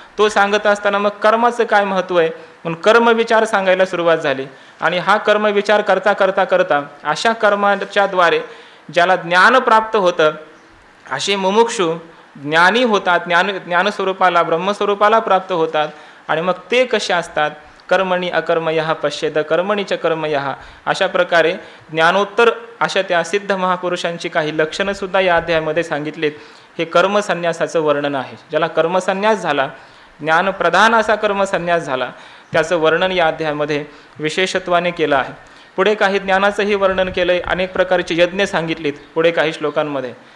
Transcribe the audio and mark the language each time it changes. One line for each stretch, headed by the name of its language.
Marathi: तो सांगत असताना मग कर्माचं काय महत्त्व आहे म्हणून कर्म विचार सांगायला सुरुवात झाली. आणि हा कर्म विचार करता करता करता अशा कर्माच्या द्वारे ज्याला ज्ञान प्राप्त होतं, असे मुमुक्षु ज्ञानी होतात, ज्ञानस्वरूपाला ब्रह्मस्वरूपाला प्राप्त होतात. आणि मग ते कसे असतात?
Sanskrit: कर्मणी अकर्मयः पश्येत कर्मणी च कर्मयः.
Marathi: अशा प्रकारे ज्ञानोत्तर अशा त्या सिद्ध महापुरुषांची काही लक्षणंसुद्धा या अध्यायामध्ये सांगितलीत. हे कर्मसन्यासाचं वर्णन आहे. ज्याला कर्मसन्यास झाला, ज्ञानप्रधान असा कर्मसन्यास झाला, त्याचं वर्णन या अध्यायामध्ये विशेषत्वाने केलं आहे. पुढे काही ज्ञानाचंही वर्णन केलं आहे. अनेक प्रकारचे यज्ञ सांगितलीत पुढे काही श्लोकांमध्ये.